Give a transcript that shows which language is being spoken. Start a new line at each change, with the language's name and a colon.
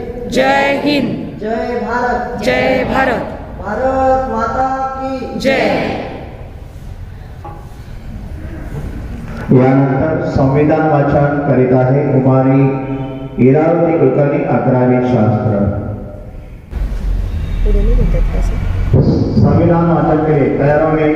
Hindi: जय हिंद जय भारत भारत माता की जय।
Marathi: यानंतर संविधान वाचन करीत आहे कुमारी इरावती कुलकर्णी 11वी शास्त्र।
Hindi: संविधान वाचन के लिए तैयार होंगे।